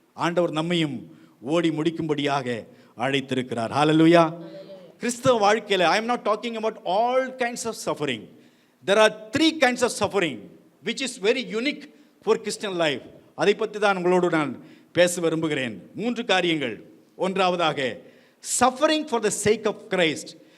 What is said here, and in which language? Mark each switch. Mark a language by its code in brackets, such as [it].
[ta] ஆண்டவர் நம்மையும் ஓடி முடிக்கும்படியாக அழைத்திருக்கிறார். ஹல்லேலூயா. கிறிஸ்தவ வாழ்க்கையில் [en] I am not talking about all kinds of suffering. There are 3 kinds of suffering which is very unique for Christian life. [ta] அதை பற்றி தான் உங்களோடு நான் பேச விரும்புகிறேன். 3 காரியங்கள். ஒன்றாவதாக, [en] suffering for the sake of Christ.